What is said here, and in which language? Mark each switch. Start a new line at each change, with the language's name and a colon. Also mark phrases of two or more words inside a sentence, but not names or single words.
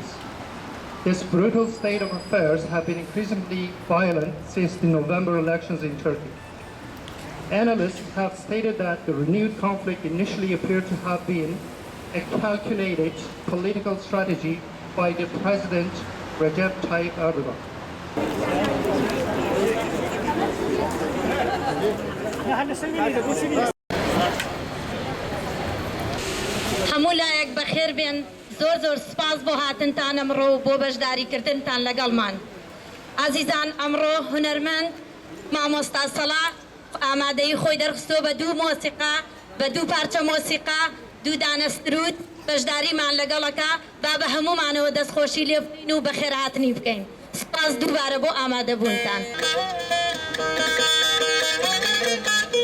English: This brutal state of affairs have been increasingly violent since the November elections in Turkey. Analysts have stated that the renewed conflict initially appeared to have been a calculated political strategy by the president Recep Tayyip Erdogan.
Central Kurdish: همو لایک بخیر بین زور سپاس بو هاتنتان امرو بو بجداری کردنتان لگلمان عزیزان امرو هنرمند مامۆستا سەڵاح ئامادەی خۆی دەرخستۆ بە دوو مۆسیقا بە دوو پارچە مۆسیقا دوو دانەسترود بەشداریمان لەگەڵەکە با بە هەمومانەوە دەستخۆشی لێ بکەین و بەخێر هاتنی بکەین سپاس دووبارە بۆ ئامادەبوونتان